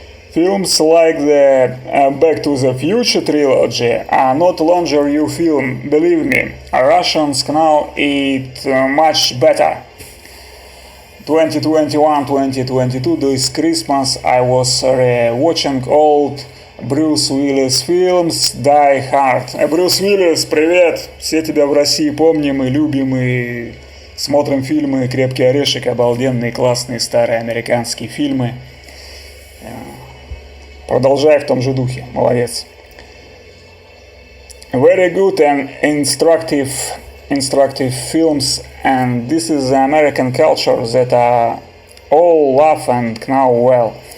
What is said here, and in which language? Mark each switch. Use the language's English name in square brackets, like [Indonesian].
[English] Films like the Back to the Future trilogy are not longer new film, believe me. Russians know it much better. 2021-2022 this Christmas I was watching old Брюс Уиллис фильмс Die Hard. [Russian] Брюс Уиллис, привет! Все тебя в России помним и любим, и смотрим фильмы «Крепкий орешек», обалденные, классные, старые американские фильмы. Продолжай в том же духе, молодец. [English] Very good and instructive films, and this is the American culture that all love and know well.